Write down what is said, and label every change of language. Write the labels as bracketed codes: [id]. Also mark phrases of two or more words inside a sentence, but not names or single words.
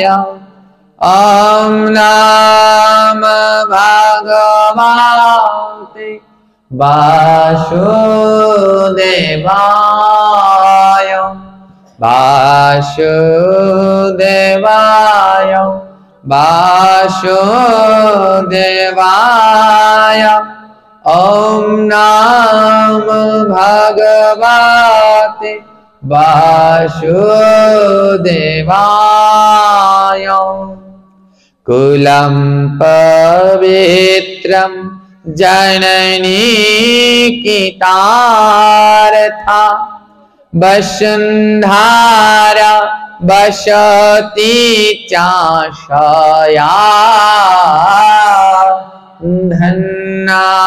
[sa] ওম নমো ভগবতে বাসুদেবায় বাসুদেবায় বাসুদেবায়। ওম নমো ভগবতে বাসুদেবায়। কুলম পবিত্রম জননী কিতার্থা বসুন্ধরা বসতি চাশয়া ধন্যা।